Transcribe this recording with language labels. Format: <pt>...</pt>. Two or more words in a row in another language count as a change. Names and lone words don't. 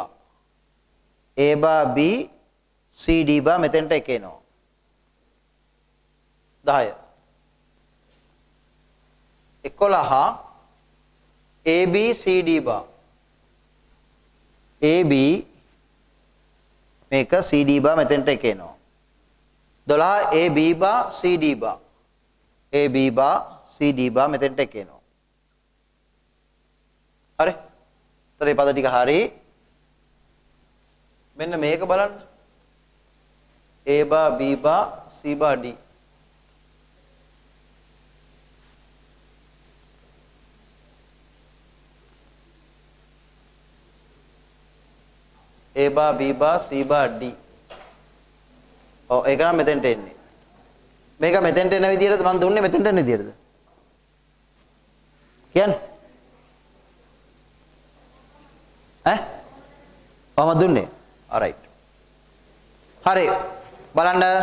<en>A bar B CD bar</en> <si>මෙතෙන්ට එක එනවා.</si> <en>10. 11 AB CD bar.</en> <si>AB මේක</si> <en>CD bar</en> <si>මෙතෙන්ට එක එනවා.</si> <en>12 AB bar CD bar. AB bar CD bar</en> <si>මෙතෙන්ට එක එනවා. හරි. ඒතර මේ පද ටික හරි. මෙන්න මේක බලන්න.</si> <en>A bar B bar C bar D. A bar B bar C bar D.</en> <si>ඔව් ඒක නම් මෙතෙන්ට එන්නේ. මේක මෙතෙන්ට එන විදිහට මම දුන්නේ මෙතෙන්ට එන විදිහටද? කියන්නේ? කොහමද දුන්නේ? alright. හරි. බලන්න.</si>